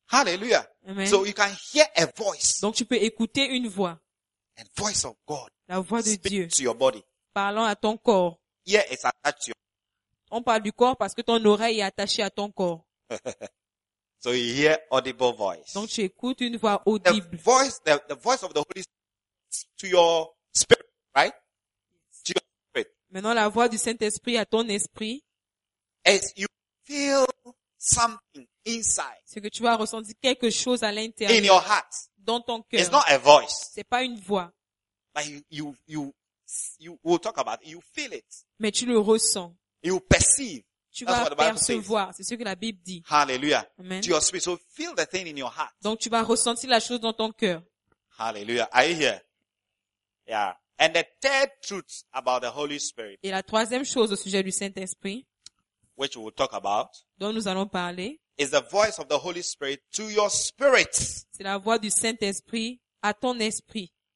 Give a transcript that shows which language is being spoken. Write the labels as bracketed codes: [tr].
[en] Hallelujah. Amen. So you can hear a voice. [fr] Donc tu peux écouter une voix. [en] And voice of God. [fr] La voix de [en] speak [fr] Dieu. [en] To your body. [fr] Parlant à ton corps. [en] Here it's attached to your body. [fr] On parle du corps parce que ton oreille est attachée à ton corps. [en] So you hear audible voice. [fr] Donc tu écoutes une voix audible. [en] The voice of the Holy Spirit to your spirit, right? Yes. To your spirit. [fr] Maintenant la voix du Saint-Esprit à ton esprit. [en] As you feel something inside. [fr] C'est que tu vas ressentir quelque chose à l'intérieur. [en] In your heart. [fr] Dans ton cœur. [en] It's not a voice. [fr] C'est pas une voix. [en] But you will talk about it. You feel it. [fr] Mais tu le ressens. [en] You perceive. [fr] Tu vas percevoir. C'est ce que la Bible dit. [en] Hallelujah. Amen. To your spirit. So feel the thing in your heart. [fr] Donc tu vas ressentir la chose dans ton cœur. [en] Hallelujah. Are you here? Yeah. And the third truth about the Holy Spirit. [fr] Et la troisième chose au sujet du Saint-Esprit. [en] Which we'll talk about. [fr] Dont nous allons parler. [en] Is the voice of the Holy Spirit to your spirit. [fr] C'est la voix du Saint-Esprit à ton esprit.